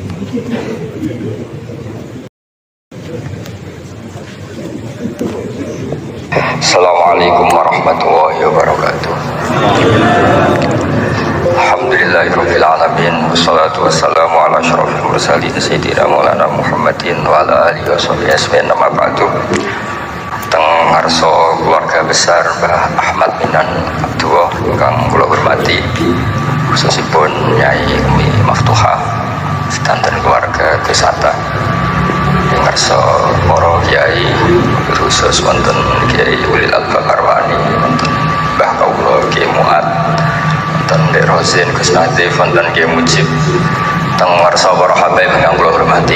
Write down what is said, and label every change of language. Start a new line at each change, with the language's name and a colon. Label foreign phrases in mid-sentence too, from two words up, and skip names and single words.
Arabic: السلام عليكم ورحمة الله وبركاته. الحمد لله رب العالمين والصلاة والسلام على أشرف المرسلين سيدنا مولانا محمد وعلى آله وصحبه أجمعين. أما بعد.
Javanese: Teng ngarsa keluarga besar Mbah Ahmad Minan Abdullah ingkang kula hormati, khususipun Nyai Umi Maftuha sedanten keluarga Gesata. Ngarsa para kiai khusus wonten Kiai Ulil Albab Arwani, wonten Mbah Kawula Kiai Muat, wonten Dek Rozin Gus Natif, wonten Kiai Mujib, teng ngarsa para habaib ingkang kula hormati.